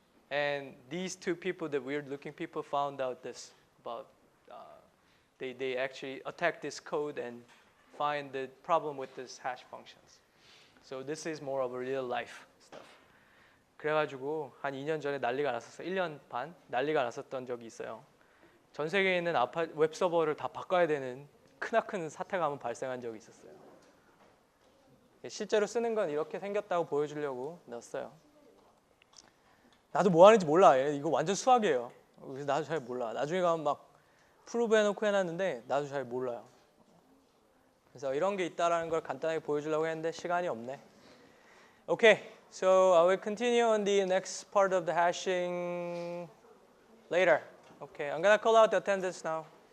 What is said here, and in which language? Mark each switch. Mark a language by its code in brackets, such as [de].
[en] And these two people, the weird-looking people, found out this about. They actually attack this code and find the problem with this hash functions. So this is more of a real-life stuff. [ko] 그래가지고 한 2년 전에 난리가 났었어요. 1년 반 난리가 났었던 적이 있어요. 전 세계에 있는 웹 서버를 다 바꿔야 되는 크나큰 사태가 한번 발생한 적이 있었어요. 실제로 쓰는 건 이렇게 생겼다고 보여주려고 넣었어요. 나도 뭐 하는지 몰라. 이거 완전 수학이에요. 그래서 나도 잘 몰라. 나중에 가면 막 프로브 해놓고 해놨는데 나도 잘 몰라요. 그래서 이런 게 있다라는 걸 간단하게 보여주려고 했는데 시간이 없네. [en] Okay, so I will continue on the next part of the hashing later. Okay, I'm gonna call out the attendance now.